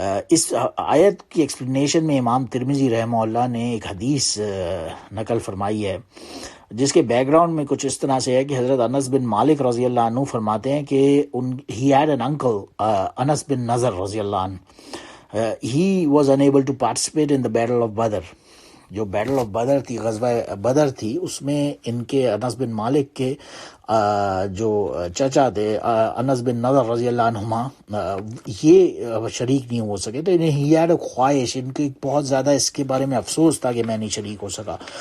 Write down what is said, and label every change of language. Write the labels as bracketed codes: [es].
[ur] اس آیت کی ایکسپلینیشن میں امام ترمذی رحمہ اللہ نے ایک حدیث نقل فرمائی ہے جس کے بیک گراؤنڈ میں کچھ اس طرح سے ہے کہ حضرت انس بن مالک رضی اللہ عنہ فرماتے ہیں کہ [en] he had an uncle [ur] انس بن نضر رضی اللہ عنہ. [en] He was unable to participate in the battle of Badr. [ur] جو بیٹل آف بدر تھی، غزوہ بدر تھی، اس میں ان کے انس بن مالک کے جو چچا تھے انس بن نضر رضی اللہ عنہما، یہ شریک نہیں ہو سکے. تو انہیں ہی ایڈ خواہش، ان کی بہت زیادہ اس کے بارے میں افسوس تھا کہ میں نہیں شریک ہو سکا.